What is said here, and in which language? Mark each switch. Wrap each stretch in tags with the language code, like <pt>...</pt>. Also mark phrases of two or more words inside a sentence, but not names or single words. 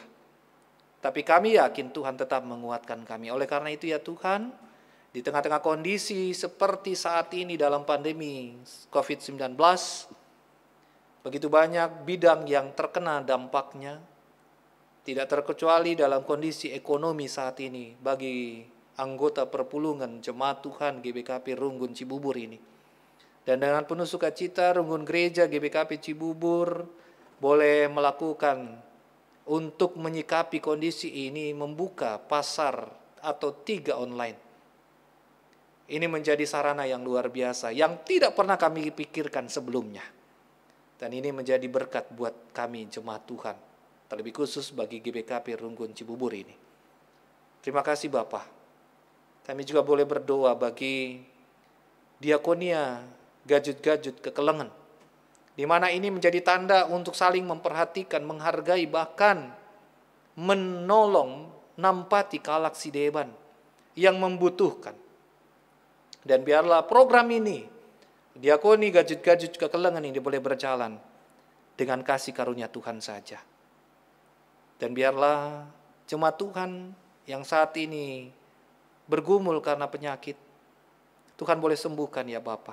<id>Tapi kami yakin Tuhan tetap menguatkan kami. Oleh karena itu ya Tuhan, di tengah-tengah kondisi seperti saat ini dalam pandemi COVID-19, begitu banyak bidang yang terkena dampaknya, tidak terkecuali dalam kondisi ekonomi saat ini bagi anggota perpulungan jemaat Tuhan GBKP Runggun Cibubur ini. Dan dengan penuh sukacita Runggun Gereja GBKP Cibubur boleh melakukan untuk menyikapi kondisi ini, membuka pasar atau 3 online. Ini menjadi sarana yang luar biasa, yang tidak pernah kami pikirkan sebelumnya. Dan ini menjadi berkat buat kami jemaat Tuhan, terlebih khusus bagi GBKP Runggun Cibubur ini. Terima kasih Bapak. Kami juga boleh berdoa bagi diakonia Gajut-Gajut Kekelengan, di mana ini menjadi tanda untuk saling memperhatikan, menghargai, bahkan menolong,</id> <btx>nampati kalak sideban</btx> <id>yang membutuhkan. Dan biarlah program ini, diakoni Gajut-Gajut Kekelengan ini boleh berjalan dengan kasih karunia Tuhan saja. Dan biarlah jemaat Tuhan yang saat ini bergumul karena penyakit, Tuhan boleh sembuhkan ya Bapa.</id>